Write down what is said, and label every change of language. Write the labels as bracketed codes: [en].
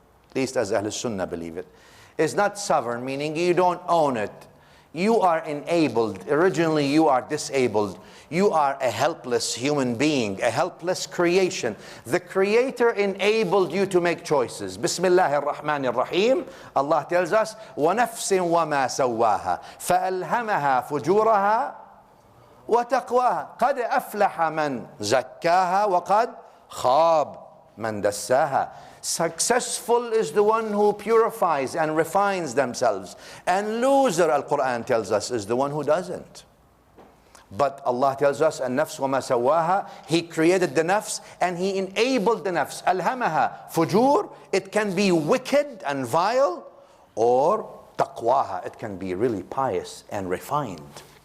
[en] At least as Ahl Sunnah believe it. It's not sovereign, meaning you don't own it. You are enabled. Originally you are disabled. You are a helpless human being, a helpless creation. The Creator enabled you to make choices. Bismillahir Rahmanir Rahim. Allah tells us, [ar] وَنَفْسٍ وَمَا سَوَّاهَا فَأَلْهَمَهَا فُجُورَهَا وَتَقْوَاهَا قَدْ أَفْلَحَ مَنْ زَكَّاهَا وَقَدْ خَابَ مَنْ دَسَّاهَا. [en] Successful is the one who purifies and refines themselves. And loser, Al-Quran tells us, is the one who doesn't. But Allah tells us, [ar] النفس وما سواها, [en] He created the nafs and He enabled the nafs. [ar] ألهمها فجور, [en] it can be wicked and vile, or taqwaha, it can be really pious and refined.